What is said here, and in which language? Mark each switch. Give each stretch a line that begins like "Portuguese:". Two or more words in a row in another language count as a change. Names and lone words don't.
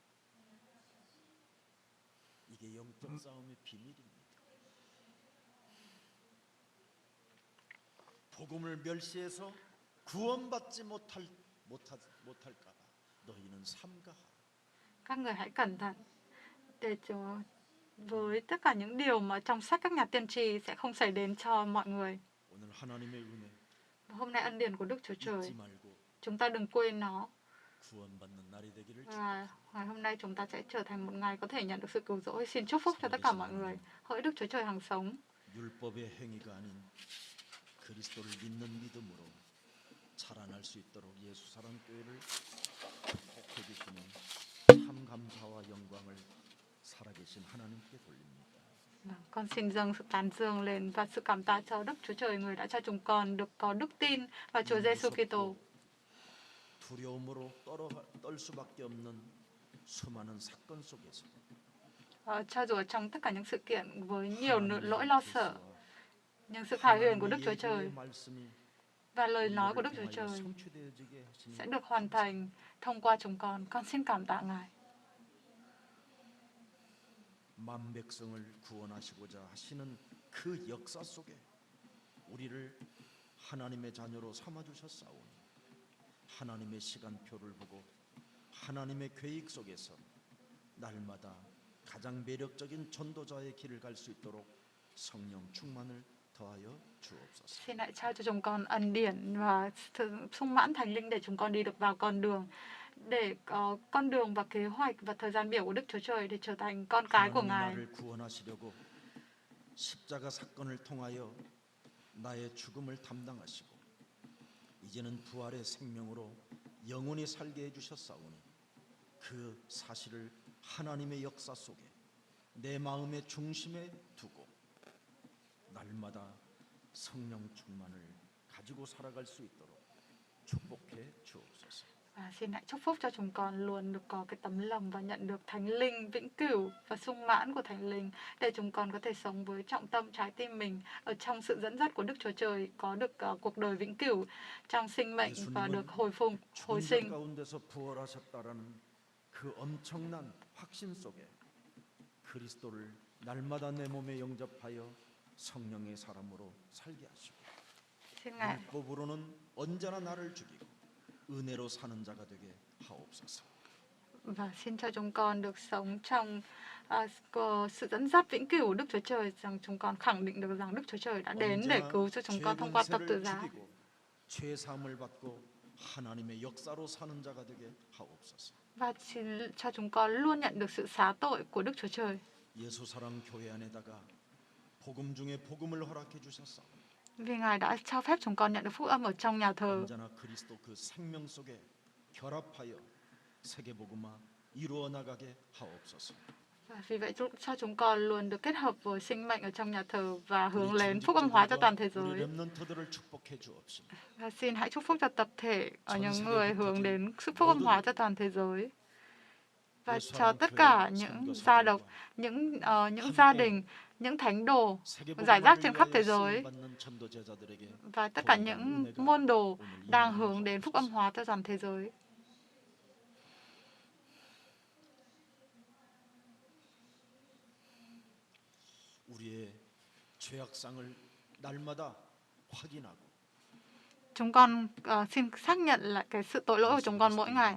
Korean: 이게 영적 싸움의 비밀입니다. 복음을 멸시해서 구원받지 못할까봐 너희는 삼가하라.
Vietnamese: Các người hãy cẩn thận để với tất cả những điều mà trong sách các nhà tiên tri sẽ không xảy đến cho mọi người.
Korean: 오늘 하나님의 은혜
Vietnamese: Hôm nay ân điển của Đức Chúa Trời,
Korean: 잊지 말고
Vietnamese: chúng ta đừng quên nó.
Korean: 구원받는 날이 되기를
Vietnamese: Và ngày hôm nay chúng ta sẽ trở thành một ngày có thể nhận được sự cứu rỗi. Xin chúc phúc cho tất cả mọi người. Hỡi Đức Chúa Trời hằng sống,
Korean: 율법의 행위가 아닌 그리스도를 믿는 믿음으로 자라날 수 있도록 예수 사랑 교회를 축복해 주시는 참 감사와 영광을 살아계신 하나님께 돌립니다.
Vietnamese: con xin dâng sự tán dương lên và sự cảm tạ cho Đức Chúa Trời, người đã cho chúng con được có đức tin vào Chúa Giêsu Kitô.
Korean: 두려움으로 떨 수밖에 없는 수많은 사건 속에서
Vietnamese: Cho dù trong tất cả những sự kiện với nhiều lỗi lo sợ, nhưng sự khải huyền của Đức Chúa Trời và lời nói của Đức Chúa Trời sẽ được hoàn thành thông qua chúng con. Con xin cảm tạ Ngài.
Korean: 만 백성을 구원하시고자 하시는 그 역사 속에 우리를 하나님의 자녀로 삼아 주셨사오니 하나님의 시간표를 보고 하나님의 계획 속에서 날마다 가장 매력적인 전도자의 길을 갈 수 있도록 성령 충만을 더하여 주옵소서.
Vietnamese: Xin hãy trao cho chúng con ân điển và sự sung mãn Thánh Linh để chúng con đi được vào con đường, để có con đường và kế hoạch và thời gian biểu của Đức Chúa Trời để trở thành con cái của
Korean: 하나님이
Vietnamese: Ngài.
Korean: 나를 구원하시려고 십자가 사건을 통하여 나의 죽음을 담당하시고 이제는 부활의 생명으로 영원히 살게 해주셨사오니 그 사실을 하나님의 역사 속에 내 마음의 중심에 두고 날마다 성령 충만을 가지고 살아갈 수 있도록 축복해 주옵소서.
Vietnamese: Và xin hãy chúc phúc cho chúng con luôn được có cái tấm lòng và nhận được Thánh Linh vĩnh cửu và sung mãn của Thánh Linh, để chúng con có thể sống với trọng tâm trái tim mình ở trong sự dẫn dắt của Đức Chúa Trời, có được cuộc đời vĩnh cửu trong sinh mệnh và được hồi sinh.
Korean: 가운데서 부활하셨다라는 그 엄청난 확신 속에 그리스도를 날마다 내 몸에 영접하여 성령의 사람으로 살게 하시고
Vietnamese: Xin Ngài
Korean: 율법으로는 언제나 나를 죽이고 은혜로 사는 자가 되게 하옵소서.
Vietnamese: và xin cho chúng con được sống trong sự dẫn dắt vĩnh cửu của Đức Chúa Trời, rằng chúng con khẳng định được rằng Đức Chúa Trời đã đến để cứu cho chúng con thông qua tập tự giá.
Korean: 죄 사함을 받고 하나님의 역사로 사는 자가 되게 하옵소서.
Vietnamese: Và xin cho chúng con luôn nhận được sự xá tội của Đức Chúa Trời.
Korean: 예수 사랑 교회 안에다가 복음 중에 복음을 허락해 주셨사.
Vietnamese: Vì Ngài đã cho phép chúng con nhận được phúc âm ở trong nhà thờ.
Korean: 언제나 그리스도 그 생명 속에 결합하여 세계 복음화 이루어 나가게 하옵소서.
Vietnamese: Vì vậy chúc cho chúng con luôn được kết hợp với sinh mệnh ở trong nhà thờ và hướng
Korean: 우리
Vietnamese: lên phúc âm hóa cho toàn thế
Korean: 우리
Vietnamese: giới.
Korean: 렘넌트들을 축복해 주옵시고.
Vietnamese: Và xin hãy chúc phúc cho tập thể ở
Korean: 전
Vietnamese: những
Korean: 세계
Vietnamese: người hướng
Korean: 흩어진
Vietnamese: đến sự phúc âm
Korean: 모든
Vietnamese: hóa cho toàn thế giới. Và
Korean: 예수
Vietnamese: cho
Korean: 사랑
Vietnamese: tất
Korean: 교회
Vietnamese: cả những gia độc,
Korean: 선교사들과
Vietnamese: những gia đình, những thánh đồ
Korean: 세계
Vietnamese: giải rác
Korean: 복음을
Vietnamese: trên khắp thế
Korean: 위하여
Vietnamese: giới
Korean: 쓰임 받는 전도 제자들에게
Vietnamese: và tất cả
Korean: 동일한
Vietnamese: những
Korean: 은혜가
Vietnamese: môn đồ
Korean: 오늘
Vietnamese: đang
Korean: 임하여
Vietnamese: hướng đến phúc âm
Korean: 주옵소서.
Vietnamese: hóa cho toàn thế giới.
Korean: 우리의 죄악상을 날마다 확인하고
Vietnamese: Chúng con xin xác nhận lại cái sự tội lỗi của chúng con mỗi ngày.